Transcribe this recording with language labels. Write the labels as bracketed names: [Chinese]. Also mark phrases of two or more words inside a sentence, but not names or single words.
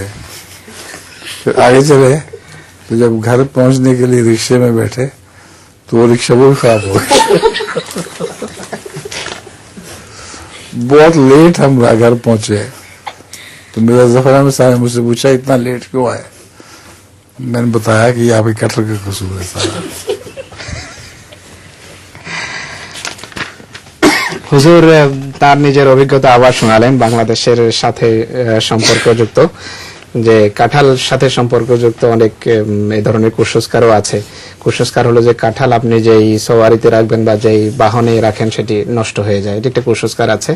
[Urdu] پھر آگے چلے تو جب گھر پہنچنے کے لیے رکشے میں بیٹھے تو وہ رکشہ وہ بھی خراب ہو گیا. بہت لیٹ ہم گھر پہنچے تو میرا ظفر احمد صاحب نے مجھ سے پوچھا اتنا لیٹ کیوں آئے. میں نے بتایا کہ یہ آپ کے کٹہل کا قصور ہے سارا. [Bangla] হুজুর তার নিজের অভিজ্ঞতা আবার শোনালেন বাংলাদেশের সাথে সম্পর্কযুক্ত, যে কাঁঠাল সাথে সম্পর্কযুক্ত অনেক এই ধরনের কুসংস্কারও আছে. কুসংস্কার হলো যে কাঁঠাল আপনি যেই সওয়ারিতে রাখবেন বা যেই বাহনে রাখেন সেটি নষ্ট হয়ে যায়, এটি একটা কুসংস্কার আছে.